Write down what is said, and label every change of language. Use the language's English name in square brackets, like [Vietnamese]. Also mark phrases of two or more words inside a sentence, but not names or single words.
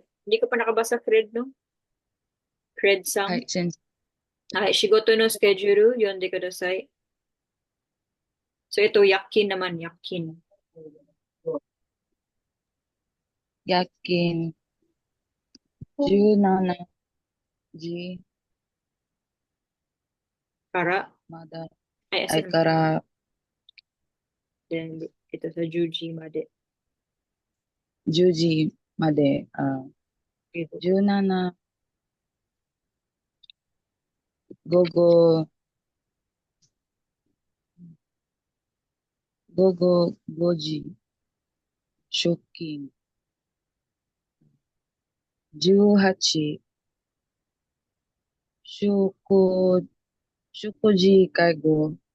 [Filipino] Hindi ko pa nakabasa, Cred, no? Cred-sang. [English] Hi, [Japanese] Sensei. 仕事のスケジュール、読んでください. [Filipino] So ito, yakin naman, yakin. Yakin. [Japanese] 17 時 [Filipino] Para, [Japanese] まで。 ay, あい [Filipino] asan? [Japanese] から、 [Filipino] Then, ito sa [Japanese] 十時まで. 10時まで、 [Filipino] Ito. [Japanese] 17午後5時出勤。18食事会合。